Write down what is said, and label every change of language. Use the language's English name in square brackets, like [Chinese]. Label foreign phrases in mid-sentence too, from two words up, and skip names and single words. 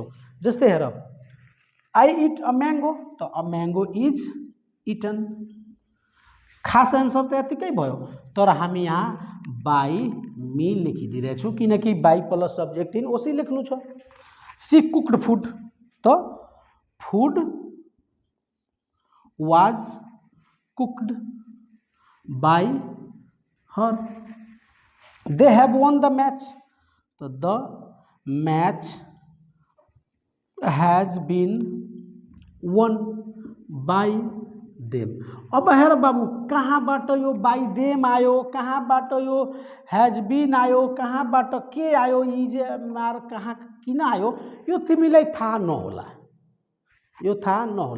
[Nepali] जस्तै हेर [English] I eat a mango, त a mango is eaten. [Nepali] खास एन्सर त यतिकै भयो, तर हामी यहाँ [English] by me [Nepali] लेखिदिरहेछौँ किनकि [English] by plus subject in OC [Nepali] लेख्नु छ। [English] She cooked food, त food was cooked by her. They have won the match, तो the match has been won by them. [Nepali] अब हेर बाबू कहाँबाट यो [English] by them [Nepali] आयो, कहाँबाट यो [English] has been [Nepali] आयो, कहाँबाट के आयो, इज मार कहाँ किन आयो, यो तिमीलाई थाहा नहोला, यो थाहा नहोला।